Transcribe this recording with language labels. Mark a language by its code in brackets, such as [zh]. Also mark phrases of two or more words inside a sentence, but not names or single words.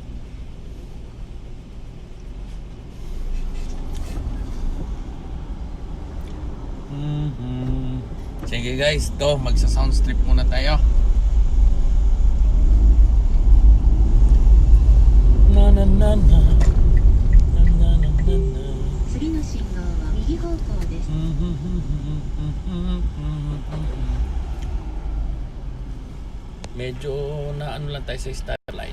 [tl] Sige guys, to magsa-sound strip muna tayo. Na na na na. Na na na na na. [ja] 次の信号は右方向です。 [tl] Medyo na ano lang tayo sa starlight.